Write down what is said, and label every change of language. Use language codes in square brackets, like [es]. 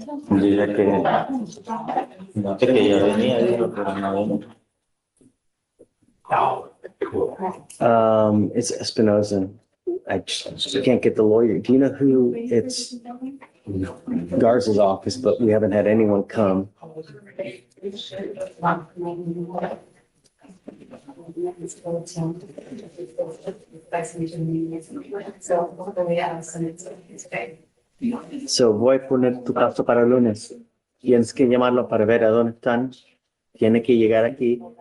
[es] Dice que ya venía, dijo, pero no venía. [en] It's Espinoza. I just can't get the lawyer. Do you know who it's? Garza's office, but we haven't had anyone come. [es] So voy a poner tu caso para el lunes. Tienes que llamarlo para ver a dónde están. Tiene que llegar aquí